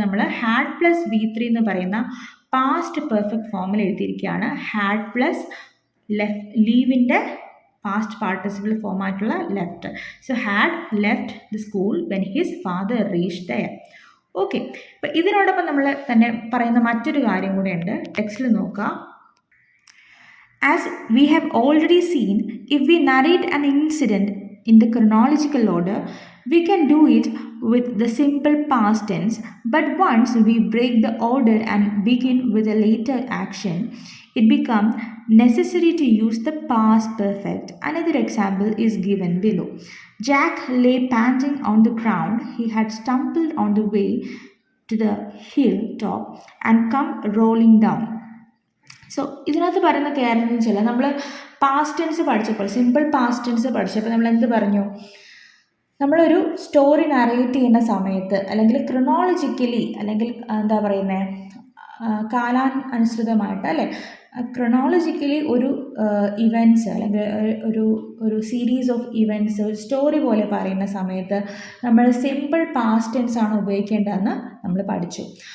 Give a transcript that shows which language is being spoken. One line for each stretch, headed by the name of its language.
Malayalam: നമ്മൾ had plus V3 എന്ന് പറയുന്ന പാസ്റ്റ് പെർഫെക്റ്റ് ഫോമിൽ എഴുതിയിരിക്കുകയാണ്. Had plus ലീവിൻ്റെ past participle ഫോമായിട്ടുള്ള left.
English: So had left the school when his father reach there.
Malayalam: Okay, അപ്പോൾ ഇതിനോടൊപ്പം നമ്മൾ തന്നെ പറയുന്ന മറ്റൊരു കാര്യം കൂടെ ഉണ്ട്. ടെക്സ്റ്റിൽ നോക്കുക.
English: As we have already seen, if we narrate an incident in the chronological order, we can do it with the simple past tense, but once we break the order and begin with a later action, it becomes necessary to use the past perfect. Another example is given below. Jack lay panting on the ground. He had stumbled on the way to the hilltop and come rolling down.
Malayalam: So ഇതിനകത്ത് പറയുന്ന കാര്യം എന്ന് വെച്ചാൽ, നമ്മൾ past tense പഠിച്ചപ്പോൾ, simple past tense പഠിച്ചപ്പോൾ നമ്മൾ എന്ത് പറഞ്ഞു? നമ്മളൊരു സ്റ്റോറി നറേറ്റ് ചെയ്യുന്ന സമയത്ത് അല്ലെങ്കിൽ ക്രൊണോളജിക്കലി അല്ലെങ്കിൽ എന്താ പറയുന്നത്, കാലാനുസൃതമായിട്ട് അല്ലേ, ക്രൊണോളജിക്കലി ഒരു ഇവൻറ്റ്സ് അല്ലെങ്കിൽ ഒരു സീരീസ് ഓഫ് ഇവൻറ്റ്സ് ഒരു സ്റ്റോറി പോലെ പറയുന്ന സമയത്ത് നമ്മൾ സിമ്പിൾ പാസ്റ്റ് ടെൻസ് ആണ് ഉപയോഗിക്കേണ്ടതെന്ന് നമ്മൾ പഠിച്ചു.